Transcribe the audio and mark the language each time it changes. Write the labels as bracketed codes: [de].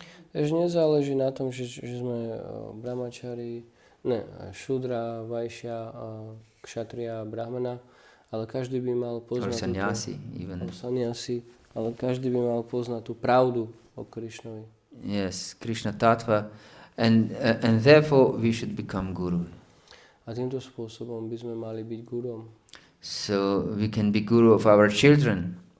[sk] Takže nezáleží na tom, že sme brahmachari, šudra, vajšia, kšatria, brahmana, ale každý by mal poznať sannyasi, ale každý by mal poznať tú pravdu o Krishnovi. [en] Yes, Krishna tattva, and therefore we should become guru. [sk] A týmto spôsobom by sme mali byť gurom. [en] So we can be guru of our children.